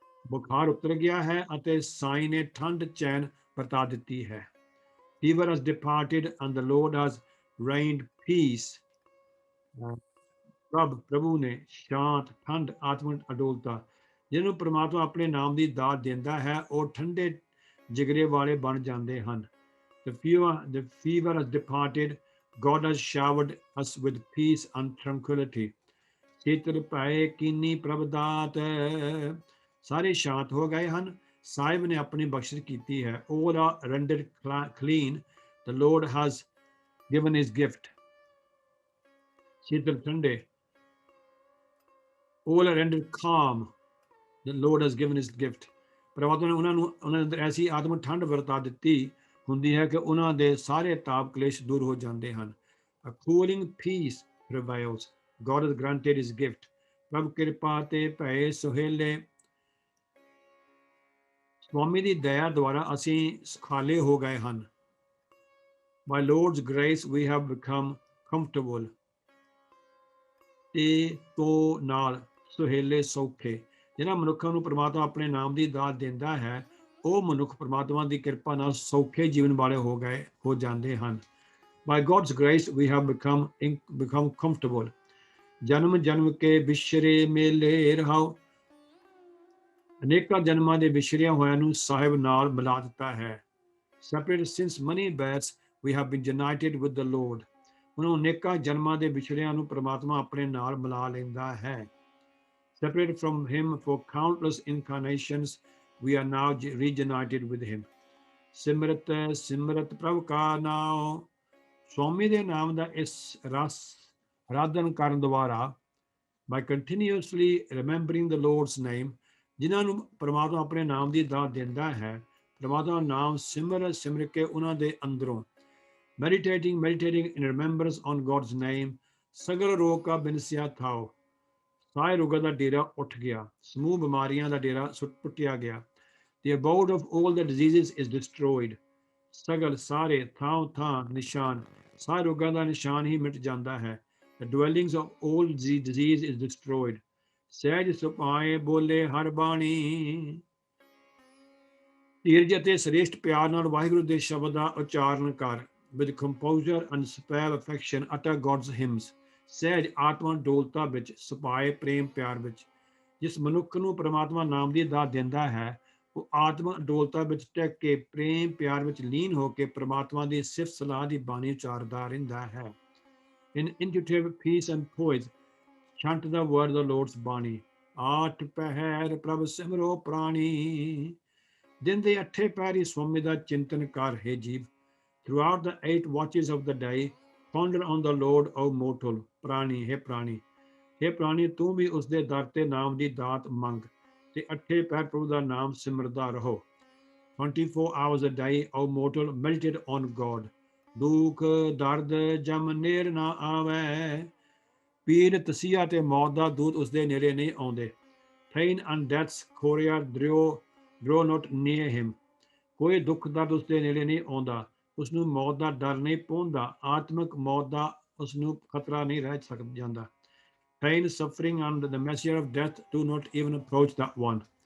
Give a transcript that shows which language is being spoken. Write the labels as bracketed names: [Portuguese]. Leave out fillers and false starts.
[Punjabi] ਬੁਖਾਰ ਉਤਰ ਗਿਆ ਹੈ ਅਤੇ ਸਾਈਂ ਨੇ ਠੰਡ ਚੈਨ ਵਰਤਾ ਦਿੱਤੀ ਹੈ. [English] Fever has departed and the Lord has rained peace. [Punjabi] ਪ੍ਰਭੂ ਨੇ ਸ਼ਾਂਤ, ਠੰਡ, ਆਤਮਿਕ ਅਡੋਲਤਾ। ਜਿਹਨੂੰ ਪ੍ਰਮਾਤਮਾ ਆਪਣੇ ਨਾਮ ਦੀ ਦਾਤ ਦਿੰਦਾ ਹੈ, ਉਹ ਠੰਡੇ ਜਿਗਰੇ ਵਾਲੇ ਬਣ ਜਾਂਦੇ ਹਨ. [English] The fever has departed. God has showered us with peace and tranquility. [Punjabi] Sitar pae kini prabdat. ਸਾਰੇ ਸ਼ਾਂਤ ਹੋ ਗਏ ਹਨ, ਸਾਹਿਬ ਨੇ ਆਪਣੀ ਬਖਸ਼ਿਸ਼ ਕੀਤੀ ਹੈ. [English] All are rendered clean. The Lord has given his gift. Sitar [Punjabi] ਠੰਡੇ. [English] All are rendered calm. The Lord has given his gift. [Punjabi] ਪ੍ਰਮਾਤਮਾ ਨੇ ਉਹਨਾਂ ਅੰਦਰ ਐਸੀ ਆਤਮਿਕ ਠੰਡ ਵਰਤਾ ਦਿੱਤੀ ਹੁੰਦੀ ਹੈ ਕਿ ਉਹਨਾਂ ਦੇ ਸਾਰੇ ਤਾਪ ਕਲੇਸ਼ ਦੂਰ ਹੋ ਜਾਂਦੇ ਹਨ [English] A cooling peace prevails. God has granted his gift. [Punjabi] ਪ੍ਰਭ ਕਿਰਪਾ ਤੇ ਭਏ ਸੁਹੇਲੇ, ਸਵਾਮੀ ਦੀ ਦਇਆ ਦੁਆਰਾ ਅਸੀਂ ਸੁਖਾਲੇ ਹੋ ਗਏ ਹਨ। [English] By Lord's grace we have become comfortable. [Punjabi] ਤੇ ਤੋ ਨਾਲ ਸੁਹੇਲੇ ਸੌਖੇ। ਜਿਹਨਾਂ ਮਨੁੱਖਾਂ ਨੂੰ ਪ੍ਰਮਾਤਮਾ ਆਪਣੇ ਨਾਮ ਦੀ ਦਾਤ ਦਿੰਦਾ ਹੈ, ਉਹ ਮਨੁੱਖ ਪ੍ਰਮਾਤਮਾ ਦੀ ਕਿਰਪਾ ਨਾਲ ਸੌਖੇ ਜੀਵਨ ਵਾਲੇ ਹੋ ਜਾਂਦੇ ਹਨ। [English] By God's grace we have become comfortable. [Punjabi] ਜਨਮ ਜਨਮ ਕੇ ਵਿਛਰੇ ਮੇਲੇ ਰਹਾਓ। ਅਨੇਕਾਂ ਜਨਮਾਂ ਦੇ ਵਿਛੜਿਆਂ ਹੋਇਆਂ ਨੂੰ ਸਾਹਿਬ ਨਾਲ ਮਿਲਾ ਦਿੱਤਾ ਹੈ। [English] Separated since many births we have been united with the Lord. [Punjabi] ਉਹਨੂੰ ਅਨੇਕਾਂ ਜਨਮਾਂ ਦੇ ਵਿਛੜਿਆਂ ਨੂੰ ਪ੍ਰਮਾਤਮਾ ਆਪਣੇ ਨਾਲ ਮਿਲਾ ਲੈਂਦਾ ਹੈ। [English] Separated from him for countless incarnations, we are now reunited with him. [Punjabi] ਸਿਮਰਤ ਸਿਮਰਤ ਪ੍ਰਭ ਕਾ ਨਾਮ। ਸਵਾਮੀ ਦੇ ਨਾਮ ਦਾ ਇਸ ਰਸ ਆਰਾਧਨ ਕਰਨ ਦੁਆਰਾ, [English] by continuously remembering the Lord's name, [Punjabi] ਜਿਨ੍ਹਾਂ ਨੂੰ ਪ੍ਰਮਾਤਮਾ ਆਪਣੇ ਨਾਮ ਦੀ ਦਾਤ ਦਿੰਦਾ ਹੈ, ਪ੍ਰਮਾਤਮਾ ਨਾਮ ਸਿਮਰ ਕੇ ਉਹਨਾਂ ਦੇ ਅੰਦਰੋਂ [English] meditating in remembrance on God's name, [Punjabi] ਸਗਲ ਰੋਗ ਕਾ ਬਿਨਸਿਆ ਥਾਓ। ਸਾਰੇ ਰੋਗਾਂ ਦਾ ਡੇਰਾ ਉੱਠ ਗਿਆ, ਸਮੂਹ ਬਿਮਾਰੀਆਂ ਦਾ ਡੇਰਾ ਪੁੱਟਿਆ ਗਿਆ। [English] The abode of all the diseases is destroyed. [Punjabi] ਸਗਲ ਸਾਰੇ ਥਾਂ ਨਿਸ਼ਾਨ, ਸਾਰੇ ਰੋਗਾਂ ਦਾ ਨਿਸ਼ਾਨ ਹੀ ਮਿਟ ਜਾਂਦਾ ਹੈ। [English] The dwellings of all disease is destroyed. [Punjabi] ਸਹਿਜ ਸੁਭਾਏ ਬੋਲੇ ਹਰ ਬਾਣੀ। ਧੀਰਜ ਅਤੇ ਸ੍ਰੇਸ਼ਟ ਪਿਆਰ ਨਾਲ ਵਾਹਿਗੁਰੂ ਦੇ ਸ਼ਬਦ ਦਾ ਉਚਾਰਨ ਕਰ। [English] With composure and superb affection utter God's hymns. [Punjabi] ਸਹਿਜ ਆਤਮਾ ਡੋਲਤਾ ਵਿੱਚ, ਸੁਭਾਏ ਪ੍ਰੇਮ ਪਿਆਰ ਵਿੱਚ। ਜਿਸ ਮਨੁੱਖ ਨੂੰ ਪ੍ਰਮਾਤਮਾ ਨਾਮ ਦੀ ਦਾਤ ਦਿੰਦਾ ਹੈ, ਉਹ ਆਤਮਾ ਡੋਲਤਾ ਵਿੱਚ ਟਿਕ ਕੇ ਪ੍ਰੇਮ ਪਿਆਰ ਵਿੱਚ ਲੀਨ ਹੋ ਕੇ ਪ੍ਰਮਾਤਮਾ ਦੀ ਸਿਫਤ ਸਲਾਹ ਦੀ ਬਾਣੀ ਉਚਾਰਦਾ ਰਹਿੰਦਾ ਹੈ। [English] In intuitive peace and poise, chant the word of the Lord's bani. [Punjabi] ਆਠ ਪਹਿਰ ਪ੍ਰਭ ਸਿਮਰੋ ਪ੍ਰਾਣੀ। ਦਿਨ ਦੇ ਅੱਠੇ ਪਹਿਰ ਹੀ ਸਵਾਮੀ ਦਾ ਚਿੰਤਨ ਕਰ ਹੈ ਜੀਵ। [English] Throughout the 8 watches of the day, ponder on the Lord, O mortal. [Punjabi] ਪ੍ਰਾਣੀ ਹੈ ਪ੍ਰਾਣੀ, हे ਪ੍ਰਾਣੀ ਤੂੰ ਵੀ ਉਸਦੇ ਦਰ ਤੇ ਨਾਮ ਦੀ ਦਾਤ ਮੰਗ ਤੇ ਅੱਠੇ ਪਹਿਰ ਪ੍ਰਭੂ ਦਾ ਨਾਮ ਸਿਮਰਦਾ ਰਹੋ। [English] 24 hours a day, O mortal, meditate on God. [Punjabi] ਦੁੱਖ ਦਰਦ ਜਮ ਨੇੜ ਨਾ ਆਵੇ। ਪੀੜ ਤਸੀਹਾ ਤੇ ਮੌਤ ਦਾ ਦੂਤ ਉਸਦੇ ਨੇੜੇ ਨਹੀਂ ਆਉਂਦੇ। [English] Pain and death's courier draw not near him. [Punjabi] ਕੋਈ ਦੁੱਖ ਦਰਦ ਉਸਦੇ ਨੇੜੇ ਨਹੀਂ ਆਉਂਦਾ, ਉਸਨੂੰ ਮੌਤ ਦਾ ਡਰ ਨਹੀਂ ਪਹੁੰਚਦਾ, ਆਤਮਿਕ ਮੌਤ ਦਾ ਉਸਨੂੰ ਖਤਰਾ ਨਹੀਂ ਰਹਿ ਜਾਂਦਾ। [English] Pain, suffering and the messenger of death do not even approach that one.